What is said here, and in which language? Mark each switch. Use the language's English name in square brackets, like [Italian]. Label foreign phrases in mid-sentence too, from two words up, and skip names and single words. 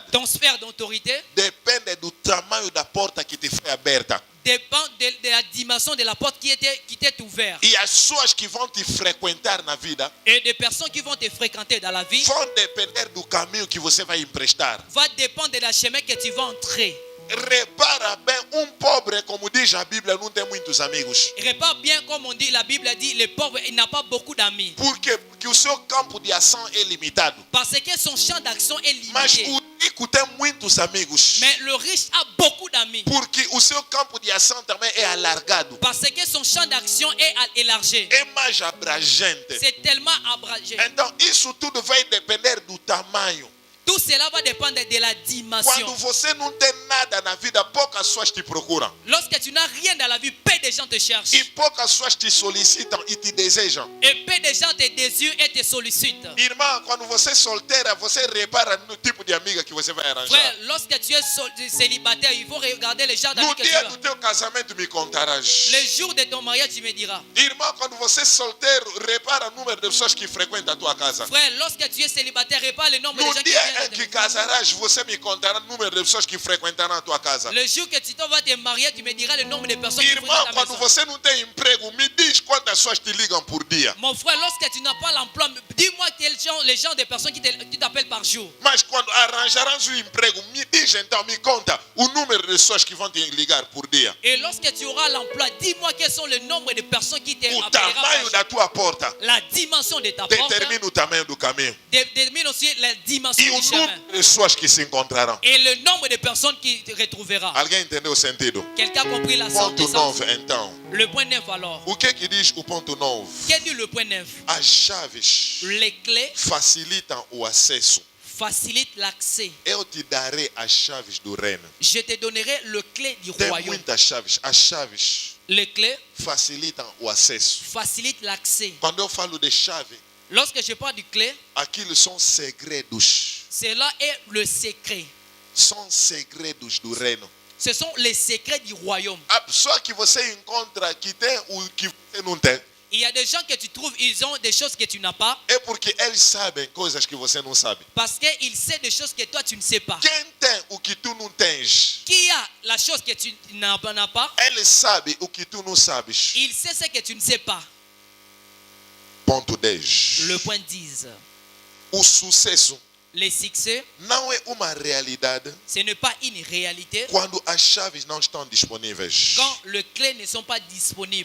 [French] ton sphère d'autorité [Portuguese] depende do tamanho da porta que te foi aberta. [French] dépend de la dimension de la porte qui t'est ouverte. [Portuguese] E as pessoas que vão te frequentar na vida [French] Et des personnes qui vont te fréquenter dans la vie [Portuguese] vão depender do caminho que você vai emprestar. [French] va dépendre de la chemin que tu vas entrer. [Portuguese] Repara bem, pobre, como diz a Bíblia, não tem muitos amigos. [French] Répare bien, comme on dit, la Bible dit, le pauvre, il n'a pas beaucoup d'amis. [Portuguese] Por quê? Porque o seu campo de ação é limitado. [French] Parce que son champ d'action est [Portuguese] Mas [French] limité. [Portuguese] o rico tem muitos amigos. [French] Mais le riche a beaucoup d'amis. [Portuguese] Porque o seu campo de ação também é alargado. [French] Parce que son champ d'action est élargi. [Portuguese] É mais abrangente. [French] C'est tellement abrégé. [Portuguese] Então, isso tudo vai depender do tamanho. [French] Tout cela va dépendre de la dimension. [Portuguese] Quando você não tem nada na vida, poucas pessoas te procuram. [French] Lorsque tu n'as rien dans la vie, peu de gens te cherchent. [Portuguese] E poucas pessoas te solicitam e te desejam. [French] Et peu de gens te désirent et te sollicitent. [Portuguese] Irmã, quando você é solteira, você repara no tipo de amiga que você vai arranjar. [French] Frère, lorsque tu es célibataire, il faut regarder le genre d'amis [Portuguese] No [French] que tu [Portuguese] dia [French] as. [Portuguese] do teu casamento me contarás. [French] Le jour de ton mariage, tu me diras. [Portuguese] Irmã, quando você é solteiro, repara o número de pessoas que frequentam a tua casa. [French] Frère, lorsque tu es célibataire, répare le nombre de [Portuguese] No [French] gens qui [Portuguese] dia [French] viennent dans [Portuguese] em [French] ta [Portuguese] que [French] maison. [Portuguese] casarás, você me contará o número de pessoas que frequentarão a tua casa. [French] Le jour que tu vas te marier, tu me diras le nombre de personnes qui fréquentent [Portuguese] Irmão, [French] ta [Portuguese] quando [French] maison. [Portuguese] você não tem emprego, me diz quantas pessoas te ligam por dia. [French] Mon frère, lorsque tu n'as pas l'emploi, dis-moi les gens de personnes qui t'appellent par jour. [Portuguese] Mas quando arranjarás um emprego, me diz então, me conta o número de pessoas que vão te ligar por dia. [French] Et lorsque tu auras l'emploi, dis-moi quels sont le nombre de personnes qui [Portuguese] O [French] t'appelleront par [Portuguese] tamanho [French] jour. [Portuguese] da tua porta [French] La dimension de ta porte [Portuguese] determina o tamanho do caminho. [French] détermine aussi la dimension [Portuguese] E o [French] du chemin. [Portuguese] número de pessoas que se encontrarão. [French] Et le nombre de personnes qui te retrouvera. [Portuguese] Alguém entendeu o sentido? [French] Quelqu'un a compris la sorte de [Portuguese] Ponto [French] sens? [Portuguese] 9, então. [French] Le point 9 alors. [Portuguese] O que diz o ponto 9? [French] Qu'est-ce que dit le point 9? [Portuguese] As chaves [French] Les clés [Portuguese] facilitam o acesso. [French] facilitent l'accès. [Portuguese] Eu te darei as chaves do reino. [French] Je te donnerai le clé du [Portuguese] Tem [French] royaume. [Portuguese] muitas chaves. As chaves [French] Les clés [Portuguese] facilitam o acesso. [French] facilitent l'accès. [Portuguese] Quando eu falo de chave, [French] Lorsque je parle du clé, [Portuguese] aquilo são segredos. [French] cela est le secret. [Portuguese] São segredos do reino. [French] Ce sont les secrets du royaume. [Portuguese] A pessoa que você encontra que tem o que você não tem, [French] Il y a des gens que tu trouves, ils ont des choses que tu n'as pas [Portuguese] é porque eles sabem coisas que você não sabe. [French] parce qu'ils savent des choses que toi tu ne sais pas. [Portuguese] Quem tem o que tu não tens, [French] Qui a la chose que tu n'as pas, [Portuguese] ele sabe o que tu não sabes. [French] il sait ce que tu ne sais pas. [Portuguese] Ponto 10. [French] Le point 10. [Portuguese] O sucesso [French] Les succès, [Portuguese] não é uma realidade [French] ce n'est pas une réalité [Portuguese] quando as chaves não estão disponíveis. [French] quand les clés ne sont pas disponibles.